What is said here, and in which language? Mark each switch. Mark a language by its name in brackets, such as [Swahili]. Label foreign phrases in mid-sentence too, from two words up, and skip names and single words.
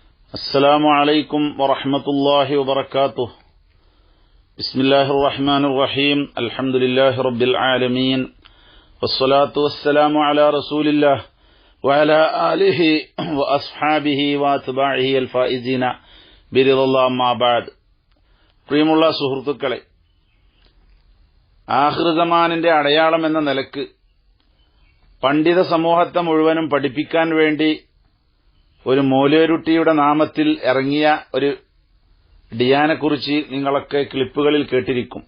[Arabic] السلام عليكم ورحمة الله وبركاته. بسم الله الرحمن الرحيم. الحمد لله رب العالمين، والصلاة والسلام على رسول الله وعلى آله وأصحابه وأتباعه الفائزين برضا الله أما بعد. [Malayalam] പ്രിയമുള്ള സുഹൃത്തുക്കളെ, [Arabic] آخر الزمان [Malayalam] അടയാളം എന്ന നിലക്ക് പണ്ഡിത സമൂഹത്തെ മുഴുവനും പഠിപ്പിക്കാൻ വേണ്ടി ഒരു മൗലവിയുടെ നാമത്തിൽ ഇറങ്ങിയ ഒരു ഡിയാനെക്കുറിച്ച് നിങ്ങളൊക്കെ ക്ലിപ്പുകളിൽ കേട്ടിരിക്കും.